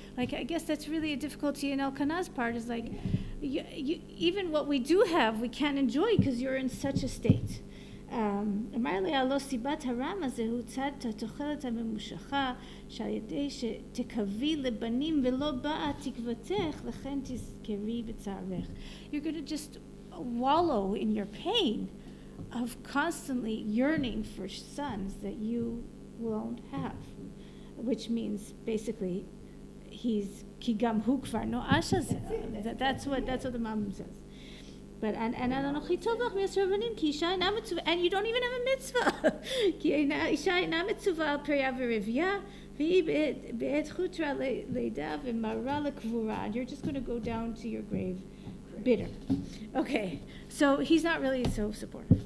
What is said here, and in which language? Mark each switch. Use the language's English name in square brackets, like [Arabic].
[English] Like, I guess that's really a difficulty in Elkanah's part, is like, even what we do have, we can't enjoy because you're in such a state. [Hebrew] אמר לי, הלא סיבת הרם הזה הוא צד התוחלת הממושכה שעל ידי שתקווי לבנים ולא באה תקוותך לכן תזכרי בצערך. [English] You're going to just wallow in your pain of constantly yearning for sons that you won't have, which means basically he's [Hebrew] כי גם הוא כבר נואש הזה. [English] That's what the mom says. But and [Hebrew] אנוכי טוב לך מעשר בנים כי אישה אינה מצווה, [English] and you don't even have a mitzvah. [Hebrew] כי אישה אינה מצווה על פריה ורבייה, והיא בעת חוטרה לידה ומרה לקבורה. [English] And you're just going to go down to your grave bitter. Okay, so he's not really so supportive.